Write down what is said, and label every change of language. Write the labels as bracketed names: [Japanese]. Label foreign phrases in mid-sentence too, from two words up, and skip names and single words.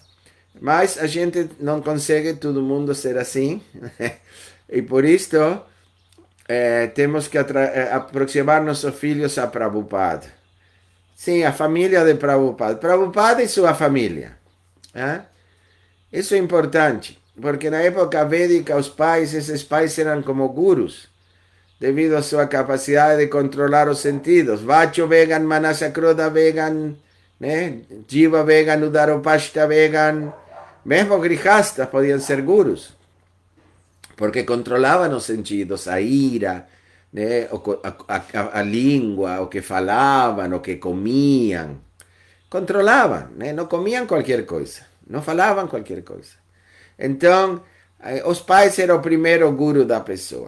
[Portuguese] Mas a gente não consegue todo mundo ser assim, e por isso temos que aproximar nossos filhos a Prabhupada. Sim, a família de Prabhupada. Prabhupada e sua família. Isso é importante, porque na época védica esses pais eram como gurus, devido a sua capacidade de controlar os sentidos. [Sanskrit] वाचो वेगं मनसः क्रोध वेगं, né? जिह्वा वेगं उदरोपस्थ वेगं. [Portuguese] Mesmo grihastas podiam ser gurus, porque controlavam os sentidos, a ira, né? a língua, o que falavam, o que comiam. Controlavam, né? Não comiam qualquer coisa, não falavam qualquer coisa. Então, os pais eram o primeiro guru da pessoa.